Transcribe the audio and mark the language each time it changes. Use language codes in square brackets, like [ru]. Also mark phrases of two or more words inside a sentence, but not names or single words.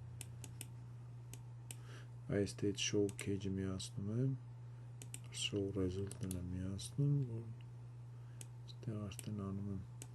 [hy] այստեղ [en] show cage-ը [hy] միացնում եմ [en] show result-ն [hy] եմ միացնում որ այստեղ արդեն անում եմ